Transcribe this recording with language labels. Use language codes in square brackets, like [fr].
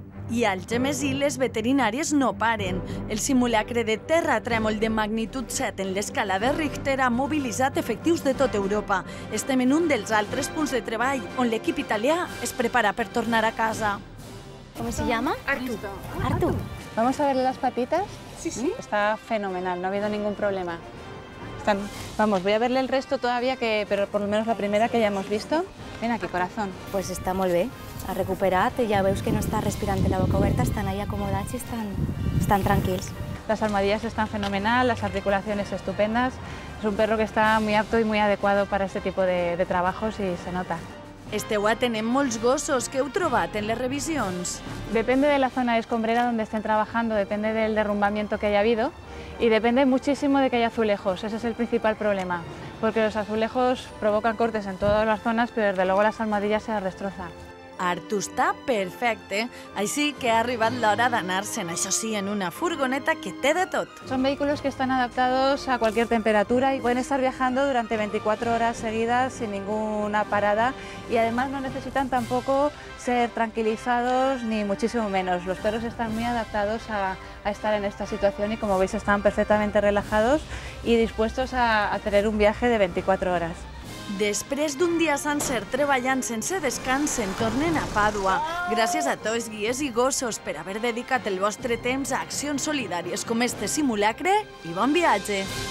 [ca] I al Gemesí les veterinàries no paren. El simulacre de terratrèmol de magnitud 7 en l'escala de Richter ha mobilitzat efectius de tot Europa. Estem en un dels altres punts de treball on l'equip italià es prepara per tornar a casa. [es] ¿Cómo se llama? Artu. Vamos a verle las patitas. Sí. Está fenomenal, no ha habido ningún problema. Vamos, voy a verle el resto todavía, pero por lo menos la primera que ya hemos visto. Ven aquí, corazón. [ca] Pues està molt bé. Ha recuperat, ja veus que no està respirant la boca oberta, estan ahí acomodats i estan tranquils. [es] Las almohadillas están fenomenal, las articulaciones estupendas. Es un perro que está muy apto y muy adecuado para este tipo de trabajos y se nota. [ca] Esteu atenent molts gossos. Què heu trobat en les revisions? [es] Depende de la zona de escombrera donde estén trabajando, depende del derrumbamiento que haya habido y depende muchísimo de que haya azulejos. Ese es el principal problema, porque los azulejos provocan cortes en todas las zonas, pero desde luego las almohadillas se las destrozan. [ca] Artu està perfecte, així que ha arribat l'hora d'anar-se'n, això sí, en una furgoneta que té de tot. [es] Son vehículos que están adaptados a cualquier temperatura y pueden estar viajando durante 24 horas seguidas sin ninguna parada y además no necesitan tampoco ser tranquilizados ni muchísimo menos. Los perros están muy adaptados a estar en esta situación y como veis están perfectamente relajados y dispuestos a tener un viaje de 24 horas. [ca] Després d'un dia sencer treballant sense descans, se'n tornen a Pàdua. Gràcies a tots, guies i gossos, per haver dedicat el vostre temps a accions solidàries com este simulacre i bon viatge!